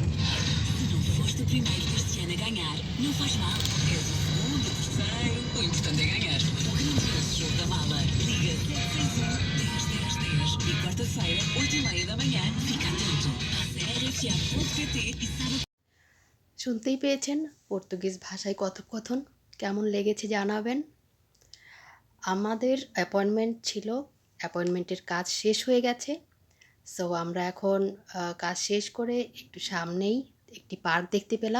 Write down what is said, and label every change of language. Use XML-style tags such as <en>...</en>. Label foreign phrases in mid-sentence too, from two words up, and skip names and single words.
<pt>Se não foste o primeiro deste ano a ganhar, não faz mal. És o segundo, o terceiro. O importante é ganhar. O grandioso jogo da mala. Liga 761 10 10 10. E quarta-feira, 8h30 da manhã, fica atento. Passe a rfm.pt e saiba.</pt> <bn>শুনতেই পেয়েছেন পর্তুগিজ ভাষায় কথোপকথন। কেমন লেগেছে জানাবেন। আমাদের অ্যাপয়েন্টমেন্ট ছিল, অ্যাপয়েন্টমেন্টের কাজ শেষ হয়ে গেছে। সো আমরা এখন কাজ শেষ করে একটু সামনেই একটি পার্ক দেখতে পেলাম।</bn>